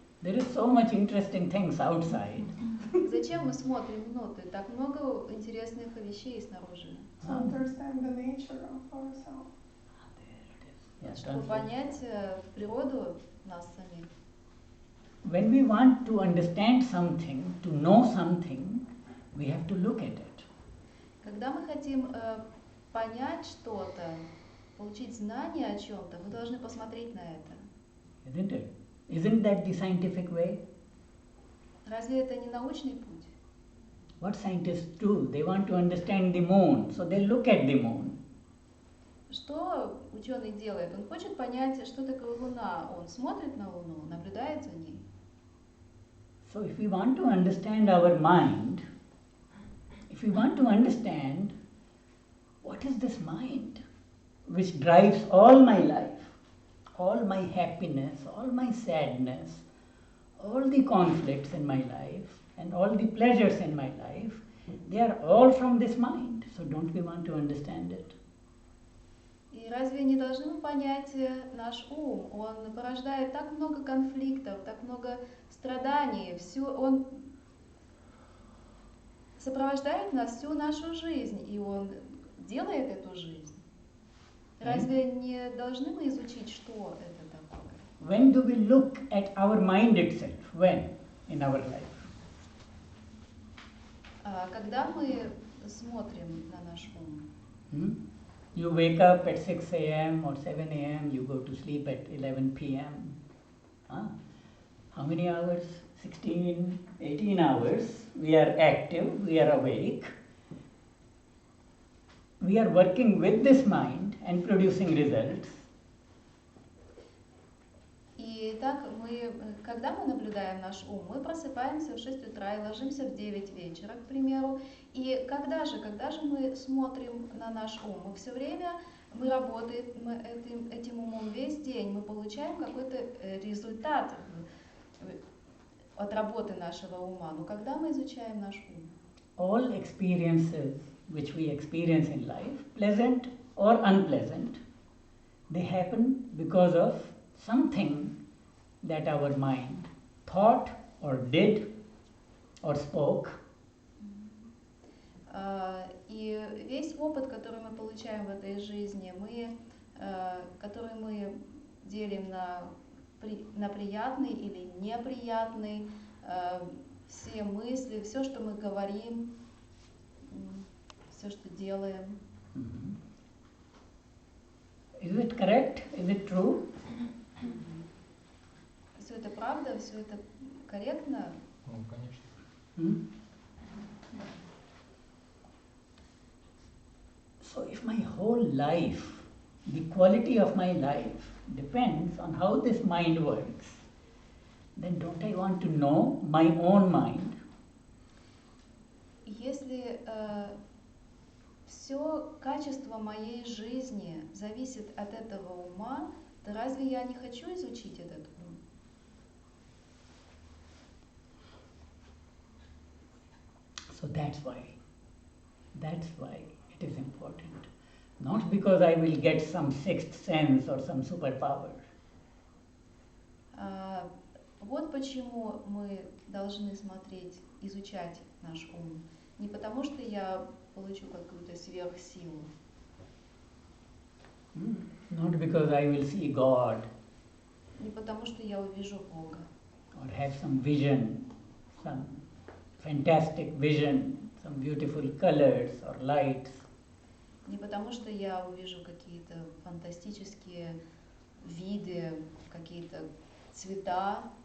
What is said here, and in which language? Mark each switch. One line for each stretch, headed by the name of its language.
English: There is so much interesting things outside.
Russian: Зачем мы смотрим внутрь? Так много интересных вещей снаружи.
English: To understand the nature of ourselves. There it is. Yeah,
Russian: Чтобы понять природу нас самих.
English: When we want to understand something, to know something, we have to look at it.
Russian: Когда мы хотим понять что-то, получить знание о чем-то, мы должны посмотреть на это.
English: Isn't it? Isn't that the scientific way?
Russian: Разве это не научный путь?
English: What scientists do? They want to understand the moon, so they look at the moon.
Russian: Что ученый делает? Он хочет понять, что такое Луна. Он смотрит на Луну, наблюдает за ней.
English: So if we want to understand our mind, if we want to understand what is this mind which drives all my life, all my happiness, all my sadness, all the conflicts in my life, and all the pleasures in my life, they are all from this mind. So don't we want to understand it?
Russian: И разве не должны мы понять наш ум? Он порождает так много конфликтов, так много страданий. Он сопровождает нас всю нашу жизнь, и он делает эту жизнь. Разве не должны мы изучить, что это такое?
English: When do we look at our mind itself? When in our life?
Russian: Когда мы смотрим на наш ум?
English: You wake up at 6 a.m. or 7 a.m., you go to sleep at 11 p.m. How many hours? 16, 18 hours. We are active, we are awake. We are working with this mind and producing results.
Russian: И так когда мы наблюдаем наш ум, мы просыпаемся в 6 утра и ложимся в 9 вечера, к примеру. И когда же мы смотрим на наш ум? Мы все время, мы работаем этим умом весь день, мы получаем какой-то результат от работы нашего ума. Но когда мы изучаем наш ум?
English: All experiences which we experience in life, pleasant or unpleasant, they happen because of something that our mind thought or did or spoke.
Russian: И весь опыт, который мы получаем в этой жизни, который мы делим на приятный или неприятный, все мысли, все, что мы говорим, все, что делаем.
English: Is it correct? Is it true?
Russian: Все это правда, все это корректно? Ну, конечно.
English: So if my whole life, the quality of my life depends on how this mind works, then don't I want to know my own mind?
Russian: Если все качество моей жизни зависит от этого ума, то разве я не хочу изучить этот ум?
English: So that's why it is important. Not because I will get some sixth sense or some superpower.
Russian: Вот почему мы должны смотреть, изучать наш ум. Не потому, что я получу какую-то сверхсилу.
English: Not because I will see God.
Russian: Не потому, что я увижу Бога.
English: Or have some vision, some fantastic vision, some beautiful colors or lights.
Russian: Не потому, что я увижу какие-то фантастические виды, какие-то цвета,